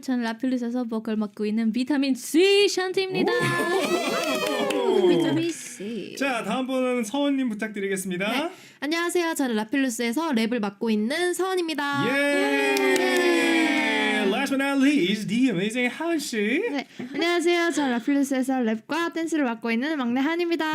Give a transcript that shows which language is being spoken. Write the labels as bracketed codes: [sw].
[ko] 저는 라필루스에서 보컬 맡고 있는 비타민 C 샨티입니다. 비타민 C. 자, 다음 분은 서원님 부탁드리겠습니다. 네. 안녕하세요. 저는 라필루스에서 랩을 맡고 있는 서원입니다. Yay! [en] Last but not least, the amazing 하은 씨. [ko] 네. 안녕하세요. 저는 라필루스에서 랩과 댄스를 맡고 있는 막내 한입니다.